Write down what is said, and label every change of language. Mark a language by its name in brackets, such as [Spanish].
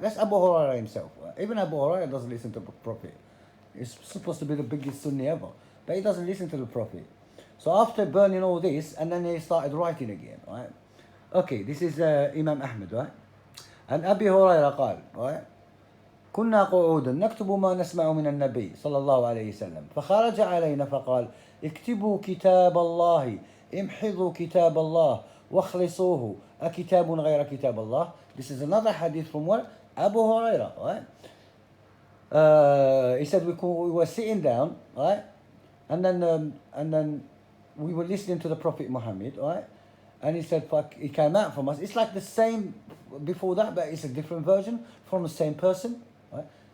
[English] That's Abu Hurairah himself, right? Even Abu Hurairah doesn't listen to the Prophet. He's supposed to be the biggest Sunni ever, but he doesn't listen to the Prophet. So after burning all this, and then he started writing again, right? Okay, this is Imam Ahmad, right? And Abi Hurairah قال, right? [Arabic] كنا قعودا نكتب ما نسمع من النبي صلى الله عليه وسلم فخرج علينا فقال اكتبوا كتاب الله امحضوا كتاب الله وَخْلِصُوهُ أَكِتَابٌ غَيْرَ كِتَابِ اللَّهِ. [English] This is another hadith from what? Abu Hurairah, right? He said we were sitting down, right? And then we were listening to the Prophet Muhammad, right? And he said, he came out from us. It's like the same before that, but it's a different version from the same person, right?